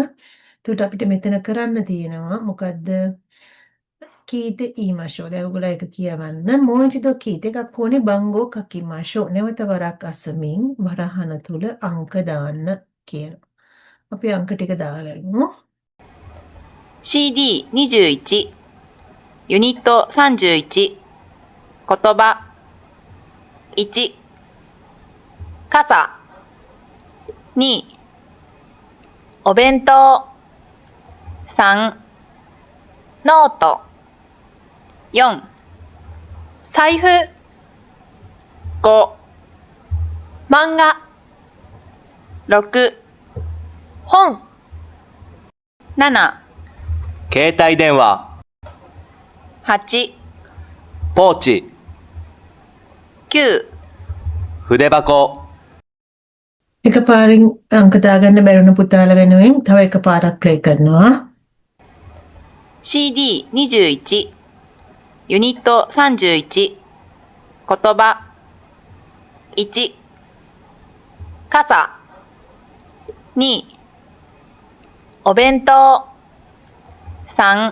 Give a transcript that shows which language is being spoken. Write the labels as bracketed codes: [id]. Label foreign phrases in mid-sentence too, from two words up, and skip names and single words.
[si] එතකොට අපිට මෙතන කරන්න තියෙනවා මොකද්ද? [ja] 聞いてみましょう. [si] දැන් ඔයගොල්ලෝ එක කියවන්න. [ja] もう一度聞いて [si] එකක් ඕනේ [ja] 番号書きましょう. [si] නැවත වරක් අසමින් වරහන තුල අංක දාන්න කියනවා. අපි අංක ටික දාලා ඉමු. [ja] CD21 ユニット31言葉1 傘、 2 お弁当、 3 ノート、 4 財布、 5 漫画、 6 本、 7 携帯電話、 8 ポーチ、 9 筆箱、 [si] එකපාරින් අංක දාගන්න බැරුණ පුතාලා වෙනුවෙන් තව එකපාරක් ප්ලේ කරනවා. [ja] CD21 ユニット31言葉1 傘、 2 お弁当、 3